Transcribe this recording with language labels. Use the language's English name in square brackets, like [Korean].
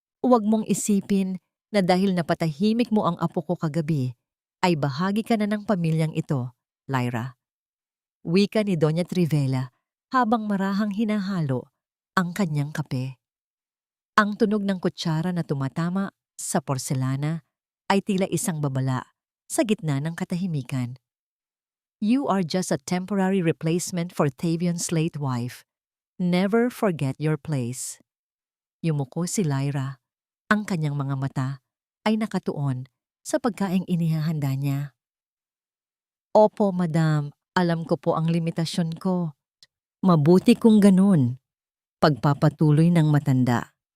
[Filipino] Huwag mong isipin na dahil napatahimik mo ang apo ko kagabi, ay bahagi ka na ng pamilyang ito, Lyra. Wika ni Doña Trivela habang marahang hinahalo ang kanyang kape. Ang tunog ng kutsara na tumatama sa porselana ay tila isang babala sa gitna ng katahimikan. [English] You are just a temporary replacement for Tavion's late wife. Never forget your place. [Filipino] Yumuko si Lyra. Ang kanyang mga mata ay nakatuon sa pagkaing inihahanda niya. Opo, madam. Alam ko po ang limitasyon ko. Mabuti kung ganun. Pagpapatuloy ng matanda.